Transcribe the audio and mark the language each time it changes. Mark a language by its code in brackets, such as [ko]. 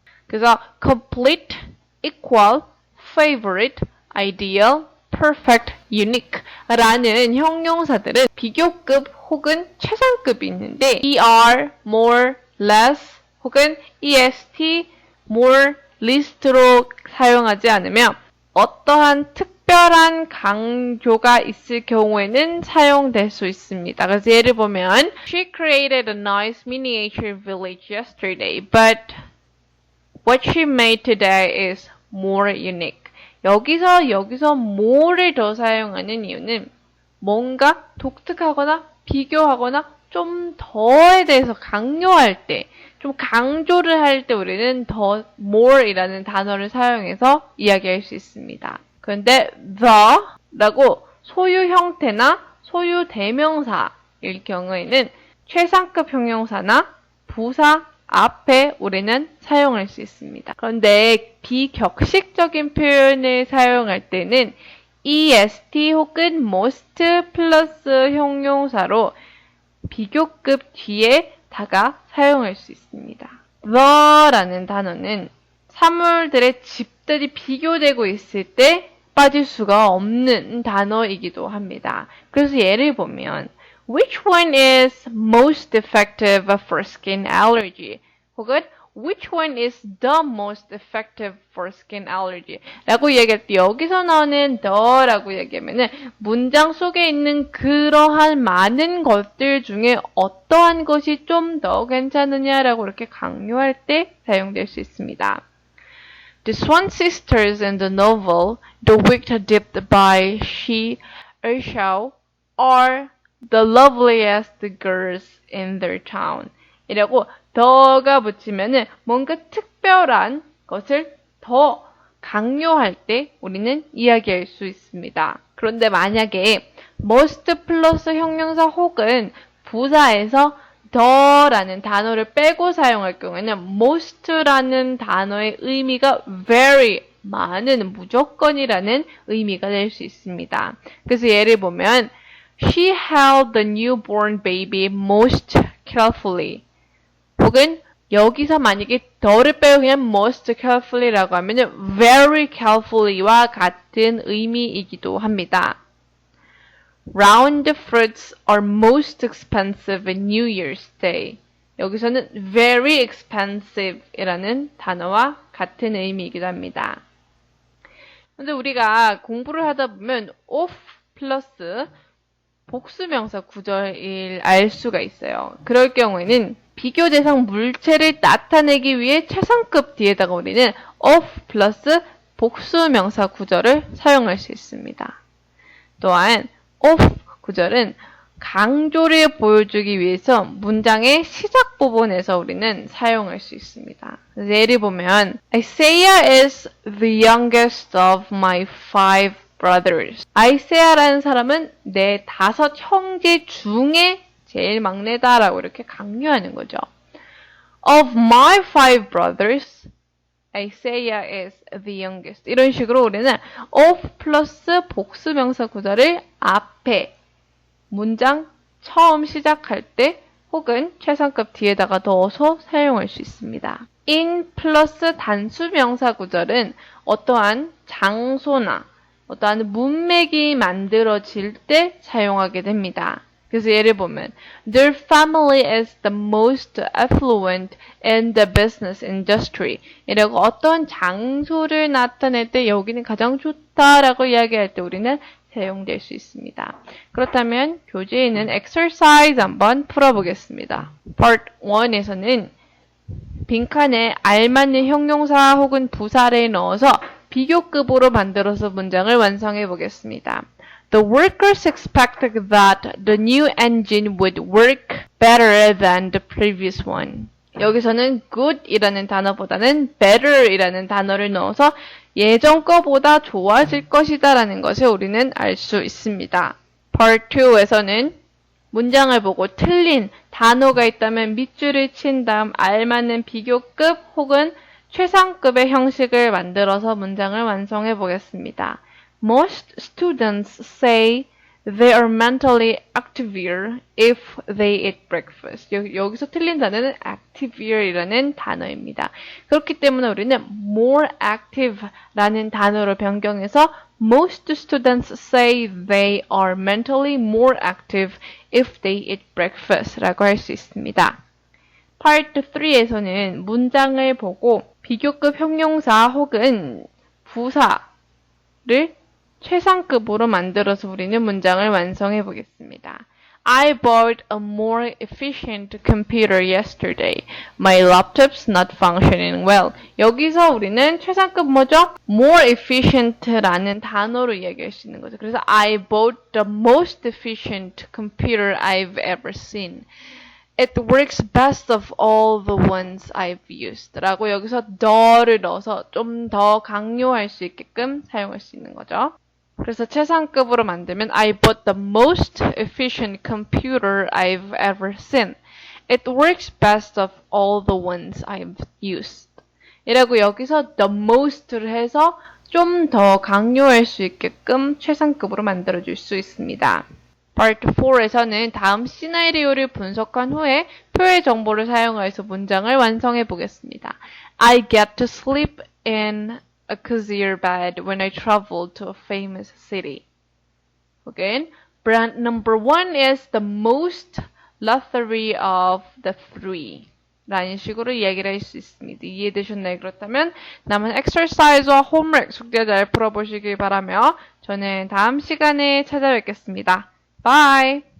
[ko] 그래서 complete, equal, favorite, ideal, perfect, unique 라는 형용사들은 비교급 혹은 최상급이 있는데 er, more, less 혹은 est, more, least로 사용하지 않으며 어떠한 특별한 강조가 있을 경우에는 사용될 수 있습니다. 그래서 예를 보면 [en] She created a nice miniature village yesterday, but what she made today is more unique. [ko] 여기서 more를 더 사용하는 이유는 뭔가 독특하거나 비교하거나 좀 더에 대해서 강요할 때 좀 강조를 할 때 우리는 더 more이라는 단어를 사용해서 이야기할 수 있습니다. 그런데 the라고 소유 형태나 소유 대명사일 경우에는 최상급 형용사나 부사 앞에 우리는 사용할 수 있습니다. 그런데 비격식적인 표현을 사용할 때는 est 혹은 most 플러스 형용사로 비교급 뒤에다가 사용할 수 있습니다. the라는 단어는 사물들의 집들이 비교되고 있을 때 빠질 수가 없는 단어이기도 합니다. 그래서 예를 보면 [en] Which one is most effective for skin allergy? [ko] 혹은 [en] which one is the most effective for skin allergy? [ko] 라고 얘기할 때 여기서 나오는 the라고 얘기하면은 문장 속에 있는 그러한 많은 것들 중에 어떠한 것이 좀 더 괜찮으냐라고 이렇게 강요할 때 사용될 수 있습니다. [en] The Swan sisters in the novel The Wicked Dipped by Shi Ershao are the loveliest girls in their town. [ko] 이라고 더가 붙이면은 뭔가 특별한 것을 더 강요할 때 우리는 이야기할 수 있습니다. 그런데 만약에 must 플러스 형용사 혹은 부사에서 the라는 단어를 빼고 사용할 경우에는 most라는 단어의 의미가 very 많은 무조건이라는 의미가 될 수 있습니다. 그래서 예를 보면 [en] She held the newborn baby most carefully. [ko] 혹은 여기서 만약에 the를 빼고 그냥 most carefully라고 하면 very carefully와 같은 의미이기도 합니다. [en] Round fruits are most expensive in New Year's Day. [ko] 여기서는 very expensive 이라는 단어와 같은 의미이기도 합니다. 근데 우리가 공부를 하다 보면 of 플러스 복수명사 구절을 알 수가 있어요. 그럴 경우에는 비교 대상 물체를 나타내기 위해 최상급 뒤에다가 우리는 of 플러스 복수명사 구절을 사용할 수 있습니다. 또한 of 구절은 강조를 보여주기 위해서 문장의 시작 부분에서 우리는 사용할 수 있습니다. 예를 보면 [en] Isaiah is the youngest of my 5 brothers. [ko] 아이세아라는 사람은 내 5 형제 중에 제일 막내다라고 이렇게 강요하는 거죠. [en] Of my 5 brothers, Isaiah is the youngest. [ko] 이런 식으로 우리는 of 플러스 복수명사 구절을 앞에 문장 처음 시작할 때 혹은 최상급 뒤에다가 넣어서 사용할 수 있습니다. in 플러스 단수명사 구절은 어떠한 장소나 어떠한 문맥이 만들어질 때 사용하게 됩니다. 그래서 예를 보면 [en] Their family is the most affluent in the business industry. [ko] 이라고 어떤 장소를 나타낼 때 여기는 가장 좋다라고 이야기할 때 우리는 사용될 수 있습니다. 그렇다면 교재에 있는 exercise 한번 풀어보겠습니다. Part 1에서는 빈칸에 알맞는 형용사 혹은 부사를 넣어서 비교급으로 만들어서 문장을 완성해 보겠습니다. [en] The workers expected that the new engine would work better than the previous one. [ko] 여기서는 good이라는 단어보다는 better이라는 단어를 넣어서 예전 거보다 좋아질 것이다 라는 것을 우리는 알 수 있습니다. Part 2에서는 문장을 보고 틀린 단어가 있다면 밑줄을 친 다음 알맞는 비교급 혹은 최상급의 형식을 만들어서 문장을 완성해 보겠습니다. [en] Most students say they are mentally activer if they eat breakfast. [ko] 여기서 틀린 단어는 active이라는 단어입니다. 그렇기 때문에 우리는 more active라는 단어로 변경해서 [en] Most students say they are mentally more active if they eat breakfast [ko] 라고 할 수 있습니다. Part 3에서는 문장을 보고 비교급 형용사 혹은 부사를 최상급으로 만들어서 우리는 문장을 완성해 보겠습니다. [en] I bought a more efficient computer yesterday. My laptop's not functioning well. [ko] 여기서 우리는 최상급 뭐죠? more efficient라는 단어로 이야기할 수 있는 거죠. 그래서 [en] I bought the most efficient computer I've ever seen. It works best of all the ones I've used. [ko] 라고 여기서 the를 넣어서 좀 더 강요할 수 있게끔 사용할 수 있는 거죠. 그래서 최상급으로 만들면 [en] I bought the most efficient computer I've ever seen. It works best of all the ones I've used. [ko] 이라고 여기서 the most를 해서 좀 더 강요할 수 있게끔 최상급으로 만들어줄 수 있습니다. Part 4에서는 다음 시나리오를 분석한 후에 표의 정보를 사용해서 문장을 완성해 보겠습니다. [en] I get to sleep in a cozier bed when I travel to a famous city. Again, brand number 1 is the most luxury of the 3. [ko] 라는 식으로 이야기를 할 수 있습니다. 이해되셨나요? 그렇다면 남은 exercise와 homework 숙제 잘 풀어보시길 바라며 저는 다음 시간에 찾아뵙겠습니다. [en] Bye!